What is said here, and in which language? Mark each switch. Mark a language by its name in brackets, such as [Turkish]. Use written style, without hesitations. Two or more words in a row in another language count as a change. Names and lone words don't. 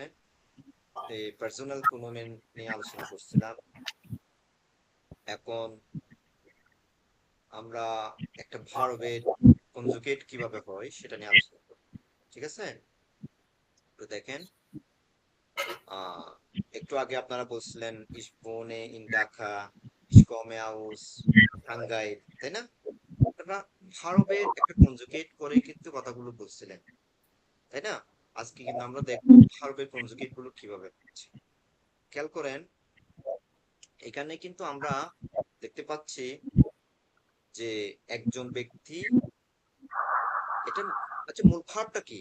[Bangla] এই পার্সোনাল প্রোনোমেন নিয়ে আলোচনা করছিলাম। এখন আমরা একটা ভার্বের কনজুগেট কিভাবে হয় সেটা নিয়ে আলোচনা করব, ঠিক আছে? তো দেখেন, একটু আগে আপনারা বলছিলেন [German] ich wohne in Dhaka, ich komme aus Shanghai, [Bangla] তাই না? আপনারা ভার্বের একটা কনজুগেট করে কিন্তু কথাগুলো বলছিলেন, তাই না? আজকে কিন্তু আমরা দেখবো ভার্বের কনজুগেট গুলো কিভাবে হচ্ছে। খেয়াল করেন, এখানে কিন্তু আমরা দেখতে পাচ্ছি যে একজন ব্যক্তি, এটা আচ্ছা মূল ভার্বটা কি?